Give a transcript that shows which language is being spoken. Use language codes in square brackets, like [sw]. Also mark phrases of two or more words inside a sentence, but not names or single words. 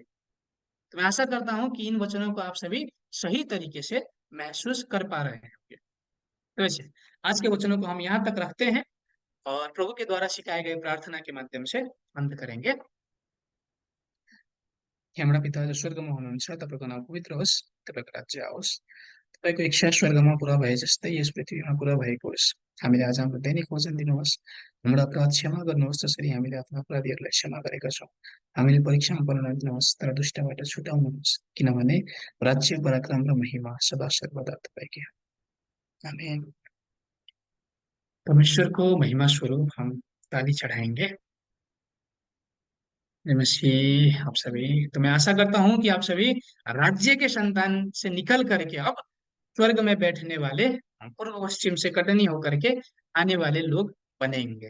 [hi] तो मैं आशा करता हूं कि इन वचनों को आप सभी सही तरीके से महसूस कर पा रहे हैं। तो वैसे आज के वचनों को हम यहाँ तक रखते हैं और प्रभु के द्वारा सिखाए गए प्रार्थना के माध्यम से अंत करेंगे। [ne] हे हाम्रा पिता जो स्वर्गमा हुनुहुन्छ, तपाईँको नाम पवित्र होस्, तपाईँको राज्य आओस्, तपाईँको इच्छा स्वर्गमा पुरा भए जस्तै यस पृथ्वीमा पुरा भएको होस्। हामीले आज हाम्रो दैनिक भोजन दिनुहोस्। हाम्रो अपराध क्षमा गर्नुहोस् जसरी हामीले आफ्ना अपराधीहरूलाई क्षमा गरेका छौँ। हामीले परीक्षामा पर्न नदिनुहोस् तर दुष्टबाट छुटाउनुहोस्, किनभने राज्य, पराक्रम र महिमा सदा सर्वदा तपाईँकै हो। आमेन। [hi] परमेश्वर को महिमा स्वरूप हम ताली चढ़ाएंगे। जय मसीह आप सभी। तो मैं आशा करता हूं कि आप सभी राज्य के संतान से निकल करके अब स्वर्ग में बैठने वाले, पूर्व पश्चिम से कटनी होकर के आने वाले लोग बनेंगे।